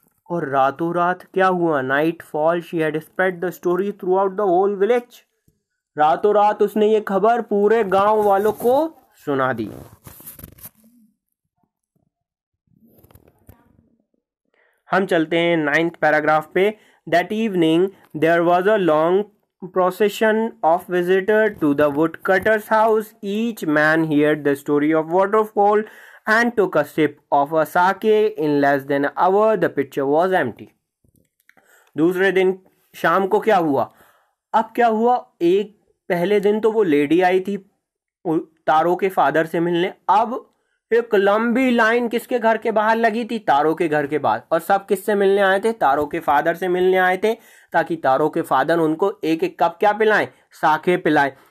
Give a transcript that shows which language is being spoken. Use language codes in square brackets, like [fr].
[hi] और रातों रात क्या हुआ, [en] Nightfall, she had spread the story throughout the whole village. [hi] रातों रात उसने ये खबर पूरे गांव वालों को सुना दी। हम चलते हैं 9th पैराग्राफ पे। [en] That evening there was a long procession of visitors to the woodcutter's house. Each man heard the story of waterfall and took a sip of a sake. In less than an hour, the pitcher was empty. [hi] दूसरे दिन शाम को क्या हुआ? अब क्या हुआ, एक पहले दिन तो वो लेडी आई थी तारों के फादर से मिलने। अब एक लंबी लाइन किसके घर के बाहर लगी थी? तारों के घर के बाहर। और सब किससे मिलने आए थे? तारों के फादर से मिलने आए थे, ताकि तारों के फादर उनको एक एक कप क्या पिलाएं? साखे पिलाएं।